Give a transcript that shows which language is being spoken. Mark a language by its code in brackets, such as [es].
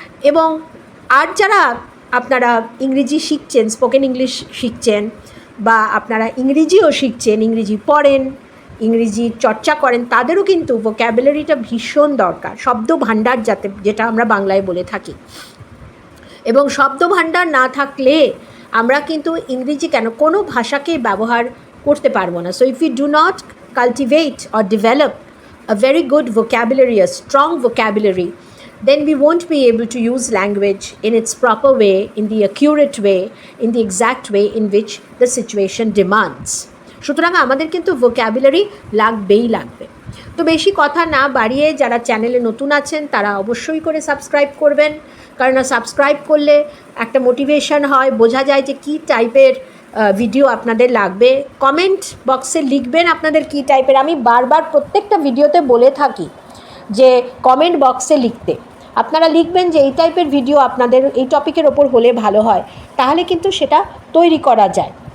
[bn] এবং আর যারা আপনারা ইংরেজি শিখছেন, স্পোকেন ইংলিশ শিখছেন বা আপনারা ইংরেজিও শিখছেন, ইংরেজি পড়েন, ইংরেজি চর্চা করেন, তাদেরও কিন্তু ভোক্যাবুলারিটা ভীষণ দরকার, শব্দ ভাণ্ডার যেটা আমরা বাংলায় বলে থাকি। এবং শব্দভাণ্ডার না থাকলে আমরা কিন্তু ইংরেজি কেন কোনো ভাষাকেই ব্যবহার করতে পারবো না। [en] So if you do not cultivate or develop a very good vocabulary, a strong vocabulary, then we won't be able to use language in its proper way, in the accurate way, in the exact way in which the situation demands. [bn] সুতরাং আমাদের কিন্তু vocabulary লাগবেই লাগবে। তো বেশি কথা না বাড়িয়ে যারা চ্যানেলে নতুন আছেন তারা অবশ্যই করে সাবস্ক্রাইব করবেন, কারণ সাবস্ক্রাইব করলে একটা মোটিভেশন হয়, বোঝা যায় যে কী টাইপের ভিডিও আপনাদের লাগবে। কমেন্ট বক্সে লিখবেন আপনাদের কী টাইপের। আমি বারবার প্রত্যেকটা ভিডিওতে বলে থাকি যে কমেন্ট বক্সে লিখতে, আপনারা লিখবেন যে এই টাইপের ভিডিও আপনাদের এই টপিকের ওপর হলে ভালো হয়, তাহলে কিন্তু সেটা তৈরি করা যায়।